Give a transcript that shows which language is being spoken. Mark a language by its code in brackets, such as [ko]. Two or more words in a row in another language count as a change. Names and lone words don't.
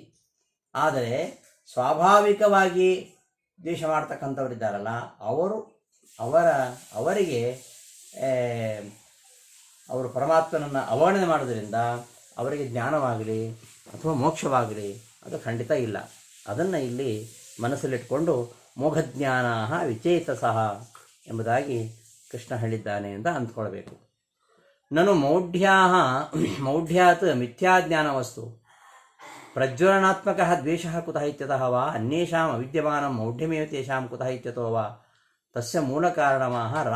[kn] ಆದರೆ ಸ್ವಾಭಾವಿಕವಾಗಿ ದ್ವೇಷ ಮಾಡ್ತಕ್ಕಂಥವರಿದ್ದಾರಲ್ಲ ಅವರಿಗೆ ಅವರು ಪರಮಾತ್ಮನನ್ನು ಅವಗಣನೆ ಮಾಡೋದ್ರಿಂದ ಅವರಿಗೆ ಜ್ಞಾನವಾಗಲಿ ಅಥವಾ ಮೋಕ್ಷವಾಗಲಿ ಅದು ಖಂಡಿತ ಇಲ್ಲ. ಅದನ್ನು ಇಲ್ಲಿ ಮನಸ್ಸಲ್ಲಿಟ್ಕೊಂಡು [sa] ಮೋಘಜ್ಞಾನ ವಿಚೇತಸಃ [kn] ಎಂಬುದಾಗಿ ಕೃಷ್ಣ ಹೇಳಿದ್ದಾನೆ ಅಂತ ಅಂದ್ಕೊಳ್ಬೇಕು. [sa] ನನು ಮೌಢ್ಯಾತ್ ಮಿಥ್ಯಾಜ್ಞಾನವಸ್ತು ಪ್ರಜ್ವಲನಾತ್ಮಕ ದ್ವೇಷ ಕುತಃ ಇತ್ಯತಃ ವಾ ಅನ್ಯೇಷಾಂ ಅವಿದ್ಯಮಾನಂ ಮೌಢ್ಯಮೇವ ತೇಷಾಂ ಕುತಃ ಇತ್ಯತೋ ವಾ ತಸ್ಯ ಮೂಲಕಾರಣಮಃ